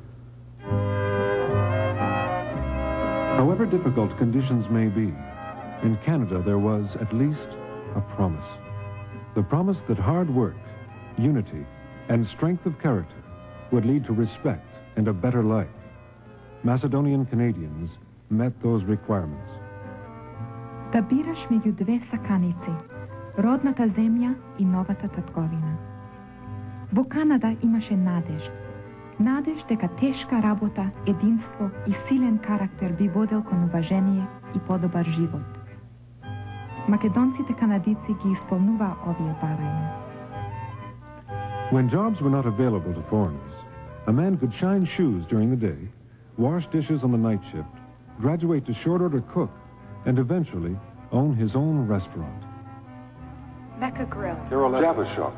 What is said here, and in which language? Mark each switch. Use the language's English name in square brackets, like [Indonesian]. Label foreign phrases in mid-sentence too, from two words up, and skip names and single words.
[English] However difficult conditions may be, in Canada there was at least a promise. The promise that hard work, unity, and strength of character would lead to respect and a better life. Macedonian Canadians met those requirements. [Macedonian] Да бираш меѓу две саканици, родната земја и новата татковина. Во Канада имаше надеж. Надеж дека тешка работа, единство и силен карактер би водел кон уважение и подобар живот. Македонците канадици ги исполнуваа овие барања. [English] When jobs were not available to foreigners, a man could shine shoes during the day, wash dishes on the night shift, graduate to short-order cook, and eventually own his own restaurant. Mecca Grill, Java Shop,